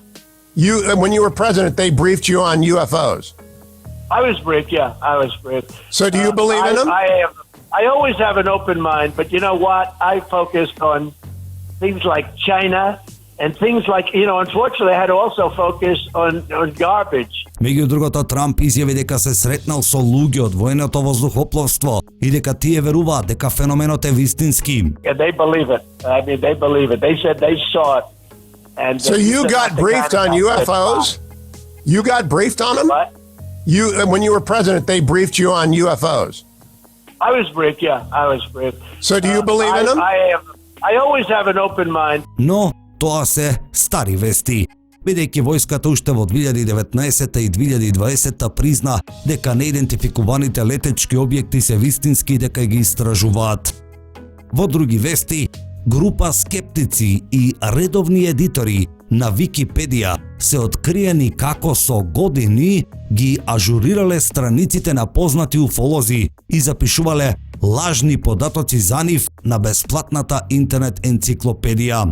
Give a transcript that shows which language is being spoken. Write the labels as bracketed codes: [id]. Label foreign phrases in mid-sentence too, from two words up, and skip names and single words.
[en] When you were president, they briefed you on UFOs? I was briefed, yeah. I was briefed. So do you believe in them? I always have an open mind, but you know what? I focused on things like China and things like, unfortunately, I had to also focus on garbage. [mk] Меѓу другото, Трамп изјави дека се сретнал со луѓе од военото воздухопловство и дека тие веруваат дека феноменот е вистински. [en] And they believe it. I mean, they believe it. They said they saw it. And so you got briefed on UFOs? You got briefed on them? What? When you were president, they briefed you on UFOs? I was briefed, yeah. I was briefed. So do you believe in them? I always have an open mind. [mk] Но тоа се стари вести. Бидејќи војската уште во 2019 и 2020 призна дека неидентификуваните летечки објекти се вистински и дека ги истражуваат. Во други вести, група скептици и редовни едитори на Википедија се откриени како со години ги ажурирале страниците на познати уфолози и запишувале лажни податоци за нив на бесплатната интернет енциклопедија.